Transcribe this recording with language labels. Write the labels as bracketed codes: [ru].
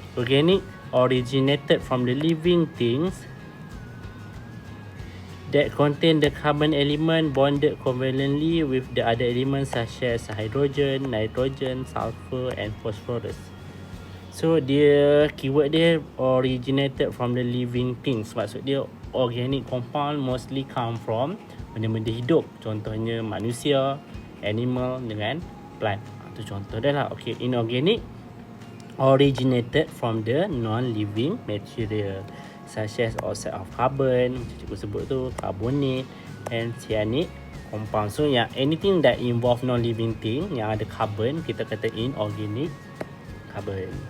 [en] Organic originated from the living things that contain the carbon element bonded covalently with the other elements such as hydrogen, nitrogen, sulfur and phosphorus. So dia keyword dia originated from the living things. [ms] Maksud dia [en] organic compound mostly come from [ms] benda-benda hidup. Contohnya manusia, animal dengan plant. Itu contoh dia lah. [en] Okay, inorganic originated from the non-living material such as oxide of carbon, [ms] macam cikgu sebut tu, [en] carbonate and cyanide compound. So yang anything that involve non-living thing yang ada carbon, [ms] kita kata [en] inorganic carbon.